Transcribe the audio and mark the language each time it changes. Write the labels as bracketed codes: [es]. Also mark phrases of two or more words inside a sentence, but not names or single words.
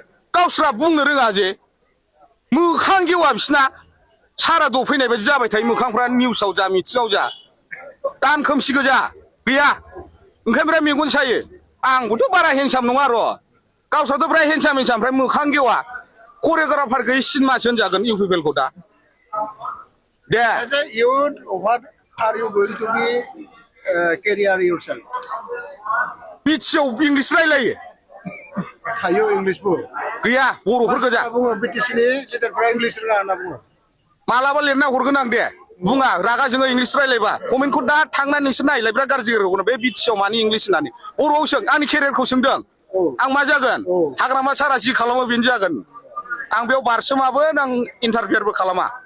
[brx] गावस्रा बुंनो रोङा जे मोखां गेवा बिसिना सारा दफैनाय बायदि जाबाय थायो मोखांफ्रा निउसाव जा मिथिङाव जा दान खोमसि गोजा गैया ओंखायनो मेगन सायो आंबोथ' बारा हेन्डसाम नङा र' गावस्राथ' बिराद हेन्डसाम ओमफ्राय मोखां गेवा करिय'ग्राफार गैयै सिनेमासो होनजागोन इउपिपिएलखौ दा दे [en] As a youth, what are you going to be career yourself? [brx] बिटिसिआव इंलिस रायलायो हायो इंलिसबो गैया बर'फोर गोजा बुङो बिटिसिनि लिडारफोरा इंलिस रोङा होनना बुङो मालाबा लिरना हरगोन आं दे बुङा रागा जोङो इंलिस रायलायबा कमेन्टखौ दा थांनानै नोंसोर नायलाय बिराद गाज्रि रोखोम बे बिटिसिआव मानि इंलिस होननानै बर'आव सों आंनि केरियारखौ सोंदों आं मा जागोन हाग्रामा सारा जि खालामो बेनो जागोन आं बेयाव बारसोमाबो आं इन्टारफियारबो खालामा